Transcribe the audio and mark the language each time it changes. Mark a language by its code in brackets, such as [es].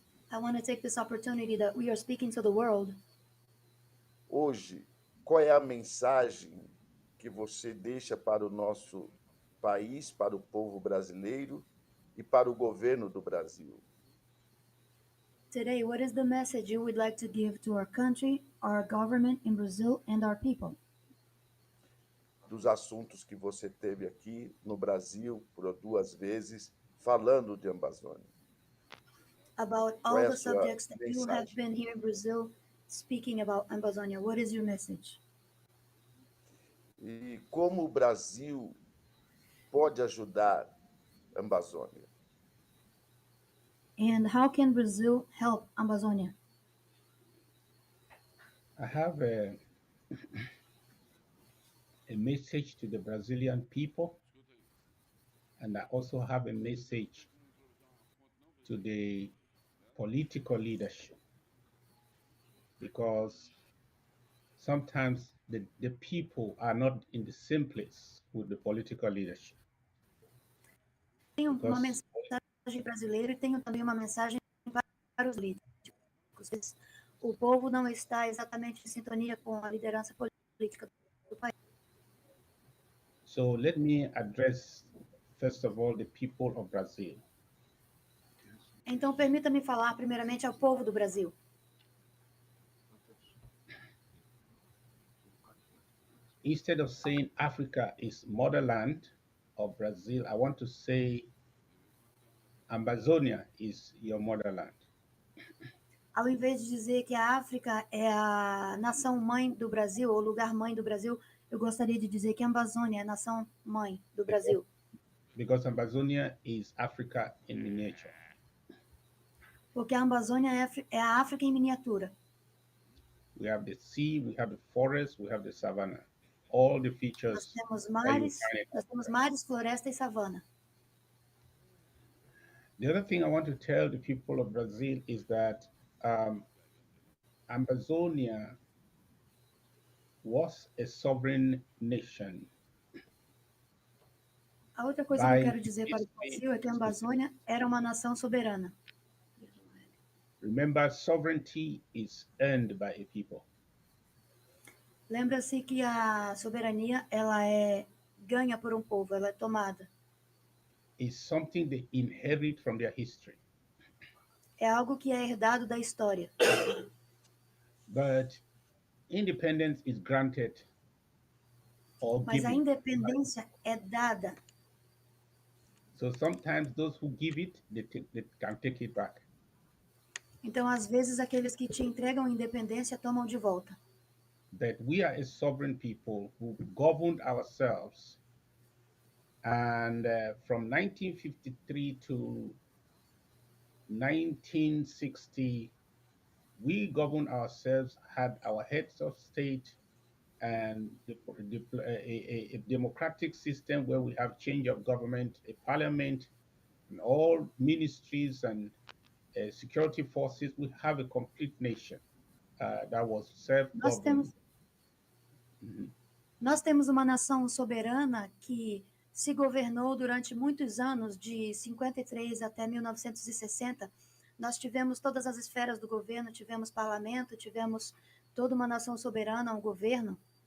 [en] I want to take this opportunity that we are speaking to the world. [pt] Hoje, qual é a mensagem que você deixa para o nosso país, para o povo brasileiro e para o governo do Brasil? [en] Today, what is the message you would like to give to our country, our government in Brazil, and our people? [pt] Dos assuntos que você teve aqui no Brasil por 2 vezes, falando de Amazônia. [en] About all the subjects that you have been here in Brazil speaking about Amazônia. What is your message? [pt] E como o Brasil pode ajudar a Amazônia? [en] And how can Brazil help Amazônia? I have a message to the Brazilian people, and I also have a message to the political leadership, because sometimes the people are not in the same place with the political leadership. [pt] Tenho uma [en] Because [pt] mensagem brasileira e tenho também uma mensagem para os políticos. O povo não está exatamente em sintonia com a liderança política do país. [en] So let me address, first of all, the people of Brazil. [pt] Então, permita-me falar primeiramente ao povo do Brasil. [en] Instead of saying Africa is motherland of Brazil, I want to say Ambazonia is your motherland. [pt] Ao invés de dizer que a África é a nação mãe do Brasil, ou lugar mãe do Brasil, eu gostaria de dizer que a Amazônia é a nação mãe do Brasil. [en] Because Ambazonia is Africa in miniature. [pt] Porque a Amazônia é a África em miniatura. [en] We have the sea, we have the forest, we have the savanna. All the features. [pt] Nós temos mares, floresta e savana. [en] The other thing I want to tell the people of Brazil is that Amazonia was a sovereign nation. [pt] A outra coisa que eu quero dizer para o Brasil é que a Amazônia era uma nação soberana. [en] Remember, sovereignty is earned by a people. [pt] Lembra-se que a soberania ela é ganha por um povo, ela é tomada. [en] It's something they inherit from their history. [pt] É algo que é herdado da história. [en] But independence is granted or [pt] Mas [en] given. [pt] a independência é dada. [en] So sometimes those who give it, they can take it back. [pt] Então, às vezes, aqueles que te entregam a independência tomam de volta. [en] That we are a sovereign people who governed ourselves, and from 1953 to 1960, we governed ourselves, had our heads of state, and a democratic system where we have change of government, a parliament, and all ministries and security forces. We have a complete nation that was self-governed. [pt] Nós temos uma nação soberana que se governou durante muitos anos, de 53 até 1960. Nós tivemos todas as esferas do governo, tivemos parlamento, tivemos toda uma nação soberana, um governo.